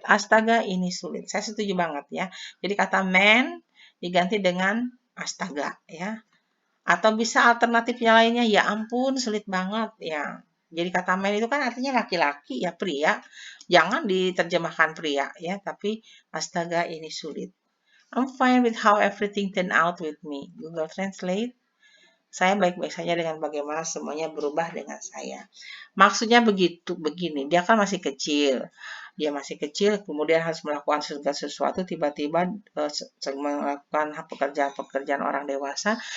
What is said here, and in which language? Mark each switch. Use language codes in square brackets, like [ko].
[id] Astaga ini sulit. Saya setuju banget ya. Jadi kata man diganti dengan astaga ya. Atau bisa alternatifnya lainnya, ya ampun sulit banget ya. Jadi kata man itu kan artinya laki-laki ya, pria. Jangan diterjemahkan pria ya, tapi astaga ini sulit. [en] I'm fine with how everything turned out with me. Google Translate. [id] Saya baik-baik saja dengan bagaimana semuanya berubah dengan saya. Maksudnya begini, dia kan masih kecil. Dia masih kecil, kemudian harus melakukan segala sesuatu, tiba-tiba melakukan pekerjaan-pekerjaan orang dewasa.